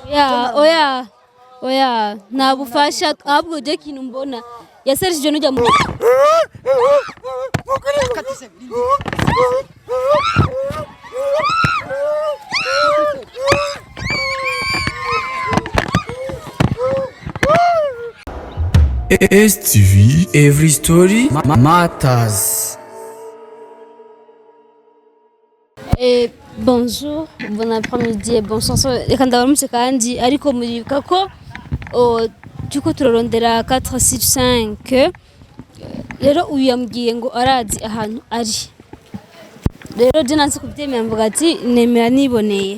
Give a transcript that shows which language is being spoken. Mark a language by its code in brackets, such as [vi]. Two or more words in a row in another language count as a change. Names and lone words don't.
[rn] oya nta bufasha ahubwo je kintu mbona yaserije n'ujya mu STV, [en] every story matters. [fr] Bonjour, bon après-midi, bonsoir. [rn] Reka ndabaramutse kandi ariko muribuka ko tuko turarondera 465 rero uyu yambwiye ngo arazi ahantu ari. Rero je nanse kubyemera mvuga ati nemera niboneye.